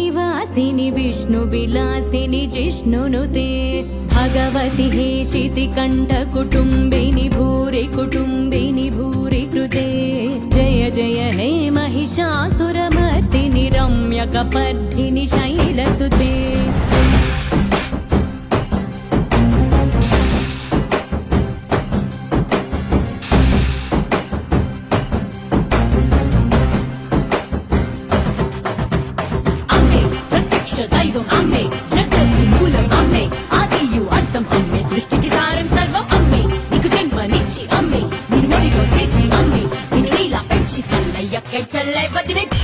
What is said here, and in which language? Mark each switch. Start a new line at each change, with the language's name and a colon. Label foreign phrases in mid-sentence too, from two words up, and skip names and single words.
Sanskrit: वासिनि विष्णुविलासिनि जिष्णुनुते भगवति हेशिति कण्ठकुटुम्बिनि भूरि कुटुम्बिनि भूरि कृते जय जय हे महिषासुरमर्दिनि रम्यकपर्दिनि शैलसुते
Telugu: దైవం అమ్మే జగతి మూలం అమ్మే ఆదియు అంతం అమ్మే సృష్టికి సారం సర్వం అమ్మే నీకు జన్మనిచ్చి అమ్మే నిన్ను ఒడిలో చేర్చి అమ్మే నిన్ను నీలా పెంచి తల్లయ్యక్కై చల్లై వదిలే